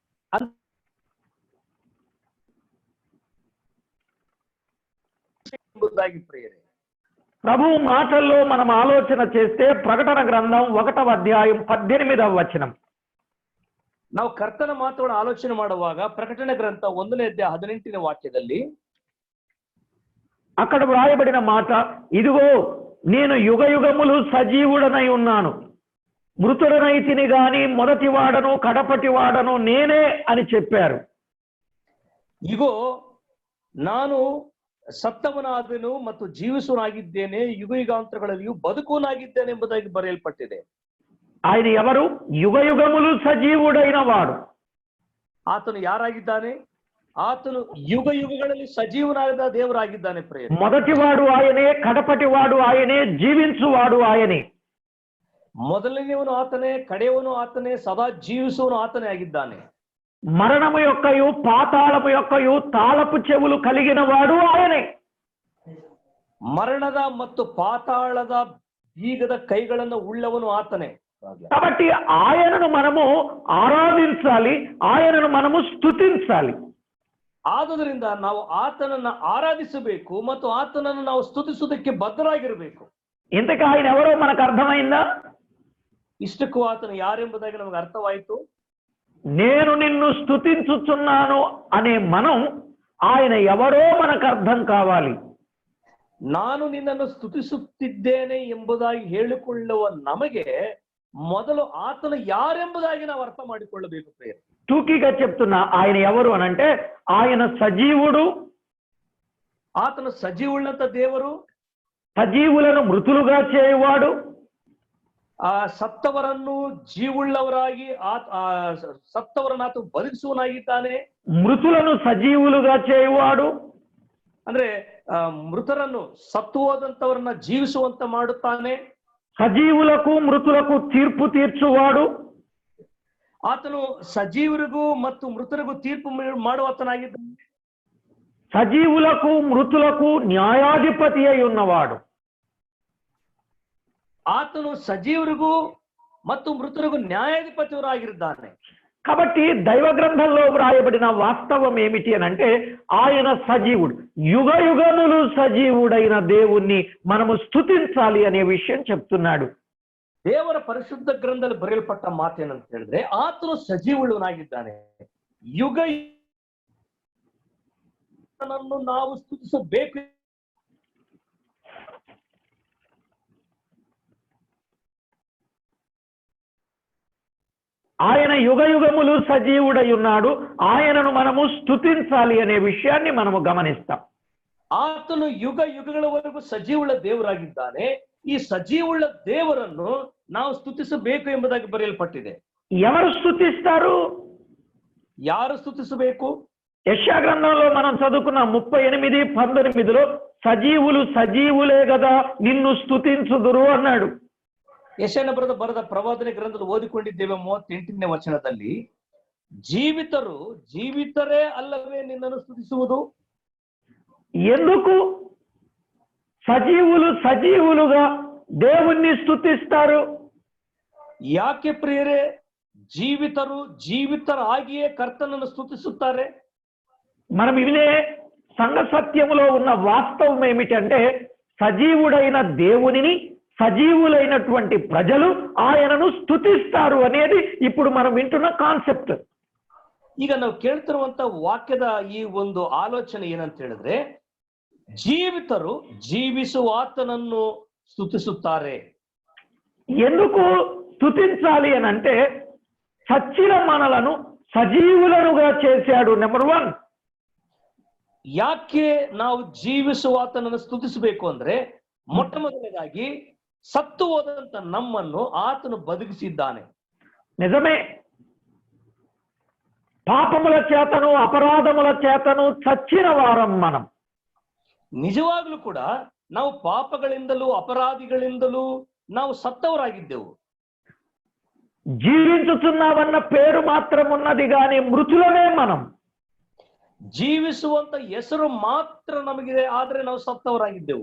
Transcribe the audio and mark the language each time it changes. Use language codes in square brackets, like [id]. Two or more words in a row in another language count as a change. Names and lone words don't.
[kn] ಎಂಬುದಾಗಿ ಪ್ರಿಯರೇ, [te] ప్రభు మాటల్లో మనం ఆలోచన చేస్తే ప్రకటన గ్రంథం 1వ అధ్యాయం 18వ వచనం, [kn] ನಾವು ಕರ್ತನ ಮಾತುಗಳನ್ನು ಆಲೋಚನೆ ಮಾಡುವಾಗ ಪ್ರಕಟಣೆ ಗ್ರಂಥ 1ನೇ ಅಧ್ಯಾಯ 18ನೇ ವಾಕ್ಯದಲ್ಲಿ [te] అక్కడ వ్రాయబడిన మాట, ఇదిగో నేను యుగయుగములు సజీవుడనై ఉన్నాను, మృతుడనైతిని గాని మొదటి వాడను కడపటి వాడను నేనే అని చెప్పారు. [kn] ಇಗೋ ನಾನು ಸತ್ತವನಾದನು ಮತ್ತು ಜೀವಿಸುವನಾಗಿದ್ದೇನೆ, ಯುಗಯುಗಾಂತರಗಳಲ್ಲಿಯೂ ಬದುಕುವನಾಗಿದ್ದೇನೆ ಎಂಬುದಾಗಿ ಬರೆಯಲ್ಪಟ್ಟಿದೆ. [te] ఆయన ఎవరు? యుగయుగములు సజీవుడైన వాడు. [kn] ಆತನು ಯಾರಾಗಿದ್ದಾನೆ? ಆತನು ಯುಗಗಳಲ್ಲಿ ಸಜೀವನಾದ ದೇವರಾಗಿದ್ದಾನೆ ಪ್ರಿಯ. [te] మొదటివాడు ఆయనే, కడపటివాడు ఆయనే, జీవించువాడు ఆయనే. [kn] ಮೊದಲನೆಯವನು ಆತನೇ, ಕಡೆಯವನು ಆತನೇ, ಸದಾ ಜೀವಿಸುವನು ಆತನೇ ಆಗಿದ್ದಾನೆ. [te] మరణము యొక్కయు పాతాళము యొక్కయు తాళపు చెవులు కలిగిన వాడు ఆయనే. [kn] ಮರಣದ ಮತ್ತು ಪಾತಾಳದ ಬೀಗದ ಕೈಗಳನ್ನು ಉಳ್ಳವನು ಆತನೇ. [te] కాబట్టి ఆయనను మనము ఆరాధించాలి, ఆయనను మనము స్తుతించాలి. [kn] ಆದುದರಿಂದ ನಾವು ಆತನನ್ನ ಆರಾಧಿಸಬೇಕು ಮತ್ತು ಆತನನ್ನು ನಾವು ಸ್ತುತಿಸುವುದಕ್ಕೆ ಬದ್ಧರಾಗಿರಬೇಕು. [te] ఇంతకీ ఆయన ఎవరో మనకు అర్థమైందా? [kn] ಇಷ್ಟಕ್ಕೂ ಆತನು ಯಾರೆಂಬುದಾಗಿ ನಮಗೆ ಅರ್ಥವಾಯಿತು. [te] నేను నిన్ను స్తుతించుచున్నాను అనే మనం ఆయన ఎవరో మనకు అర్థం కావాలి. [kn] ನಾನು ನಿನ್ನನ್ನು ಸ್ತುತಿಸುತ್ತಿದ್ದೇನೆ ಎಂಬುದಾಗಿ ಹೇಳಿಕೊಳ್ಳುವ ನಮಗೆ ಮೊದಲು ಆತನು ಯಾರೆಂಬುದಾಗಿ ನಾವು ಅರ್ಥ ಮಾಡಿಕೊಳ್ಳಬೇಕು ಪ್ರಿಯರೇ. [te] టూకీగా చెప్తున్నా, ఆయన ఎవరు అనంటే ఆయన సజీవుడు, [kn] ಆತನು ಸಜೀವುಳ್ಳಂತ ದೇವರು, [te] సజీవులను మృతులుగా చేయువాడు, [kn] ಆ ಸತ್ತವರನ್ನು ಜೀವುಳ್ಳವರಾಗಿ ಸತ್ತವರನ್ನು ಆತ ಬದುಕಿಸುವನಾಗಿದ್ದಾನೆ, [te] మృతులను సజీవులుగా చేయువాడు, [kn] ಅಂದ್ರೆ ಮೃತರನ್ನು ಸತ್ತು ಹೋದಂತವರನ್ನ ಜೀವಿಸುವಂತ ಮಾಡುತ್ತಾನೆ, [te] సజీవులకు మృతులకు తీర్పు తీర్చువాడు, [kn] ಆತನು ಸಜೀವರಿಗೂ ಮತ್ತು ಮೃತರಿಗೂ ತೀರ್ಪು ಮಾಡುವಾತನಾಗಿದ್ದಾನೆ, [te] సజీవులకు మృతులకు న్యాయాధిపతి అయి ఉన్నవాడు. [kn] ಆತನು ಸಜೀವರಿಗೂ ಮತ್ತು ಮೃತರಿಗೂ ನ್ಯಾಯಾಧಿಪತಿಯವರಾಗಿದ್ದಾನೆ. [te] కాబట్టి దైవ గ్రంథంలో వ్రాయబడిన వాస్తవం ఏమిటి అని అంటే ఆయన సజీవుడు, యుగ యుగములు సజీవుడైన దేవుణ్ణి మనము స్తుతించాలి అనే విషయం చెప్తున్నాడు. [kn] ದೇವರ ಪರಿಶುದ್ಧ ಗ್ರಂಥದಲ್ಲಿ ಬರೆಯಲ್ಪಟ್ಟ ಮಾತೇನಂತ ಹೇಳಿದ್ರೆ ಆತನು ಸಜೀವುಳ್ಳವನಾಗಿದ್ದಾನೆ, ಯುಗ ನಾವು ಸ್ತುತಿಸಬೇಕು. [te] ఆయన యుగ యుగములు సజీవుడై ఉన్నాడు, ఆయనను మనము స్తుతించాలి అనే విషయాన్ని మనము గమనిస్తాం. [kn] ಆತನು ಯುಗ ಯುಗಗಳವರೆಗೂ ಸಜೀವುಳ್ಳ ದೇವರಾಗಿದ್ದಾನೆ, ಈ ಸಜೀವುಳ್ಳ ದೇವರನ್ನು ನಾವು ಸ್ತುತಿಸಬೇಕು ಎಂಬುದಾಗಿ ಬರೆಯಲ್ಪಟ್ಟಿದೆ. [te] ఎవరు స్తుతిస్తారు? [kn] ಯಾರು ಸ್ತುತಿಸಬೇಕು? [te] యెషయా గ్రంథంలో మనం చదువుకున్న 38:19 సజీవులు సజీవులే కదా నిన్ను స్తుతించుదురు అన్నాడు. [kn] ಯೆಶಾಯನ ಬರೆದ ಪ್ರವಾದನೆ ಗ್ರಂಥದಲ್ಲಿ ಓದಿಕೊಂಡಿದ್ದೇವೆ 38ನೇ ವಚನದಲ್ಲಿ, ಜೀವಿತರು ಜೀವಿತರೇ ಅಲ್ಲವೇ ನಿನ್ನನ್ನು ಸ್ತುತಿಸುವುದು. [te] ఎందుకు సజీవులు సజీవులుగా దేవుణ్ణి స్తుతిస్తారు? [kn] ಯಾಕೆ ಪ್ರಿಯರೇ ಜೀವಿತರು ಜೀವಿತರಾಗಿಯೇ ಕರ್ತನನ್ನು ಸ್ತುತಿಸುತ್ತಾರೆ? [te] మనం వినే సంఘ సత్యములో ఉన్న వాస్తవం ఏమిటంటే సజీవుడైన దేవునిని సజీవులైనటువంటి ప్రజలు ఆయనను స్తుతిస్తారు అనేది ఇప్పుడు మనం వింటున్న కాన్సెప్ట్. [kn] ಈಗ ನಾವು ಕೇಳ್ತಿರುವಂತ ವಾಕ್ಯದ ಈ ಒಂದು ಆಲೋಚನೆ ಏನಂತ ಹೇಳಿದ್ರೆ, ಜೀವಿತರು ಜೀವಿಸುವ ಆತನನ್ನು ಸ್ತುತಿಸುತ್ತಾರೆ. [te] ఎందుకు స్తుతించాలి అని అంటే చచ్చిన మనలను సజీవులనుగా చేశాడు. నెంబర్ 1. [kn] ಯಾಕೆ ನಾವು ಜೀವಿಸುವ ಆತನನ್ನು ಸ್ತುತಿಸಬೇಕು ಅಂದ್ರೆ, ಮೊಟ್ಟ ಮೊದಲನೇದಾಗಿ ಸತ್ತು ಹೋದಂತ ನಮ್ಮನ್ನು ಆತನು ಬದುಕಿಸಿದ್ದಾನೆ. [te] నిజమే, పాపముల చేతను అపరాధముల చేతను చచ్చిన వారం మనం. [kn] ನಿಜವಾಗ್ಲೂ ಕೂಡ ನಾವು ಪಾಪಗಳಿಂದಲೂ ಅಪರಾಧಿಗಳಿಂದಲೂ ನಾವು ಸತ್ತವರಾಗಿದ್ದೆವು. [te] జీవించుతున్నావన్న పేరు మాత్రం ఉన్నది కానీ మృతులమే మనం. [kn] ಜೀವಿಸುವಂತ ಹೆಸರು ಮಾತ್ರ ನಮಗಿದೆ, ಆದ್ರೆ ನಾವು ಸತ್ತವರಾಗಿದ್ದೆವು.